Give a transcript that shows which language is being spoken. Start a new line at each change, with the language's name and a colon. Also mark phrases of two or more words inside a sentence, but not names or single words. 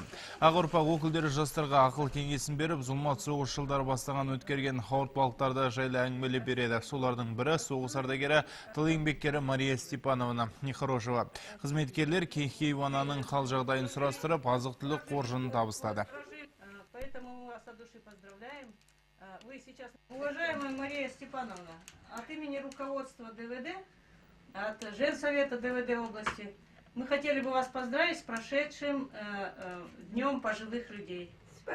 Kazakh: Ақ-ұрпақ өкілдері жастарға ақыл кеңесін беріп, зұлмат соғыс жылдары бастаған өткерген ауыртпалықтарды жайлы әңгімелеп береді. Солардың бірі соғыс ардагері тыл еңбеккері Мария Степановна Нехорошева. Қызметкерлер кейуананың хал жағдайын сұрастырып, азық-түлік қоржынын табыстады.
Russian: Поэтому мы вас от души поздравляем. Вы сейчас, уважаемая Мария Степановна, от имени руководства ДВД, от Женсовета ДВД области, мы хотели бы вас поздравить с прошедшим Днем пожилых людей.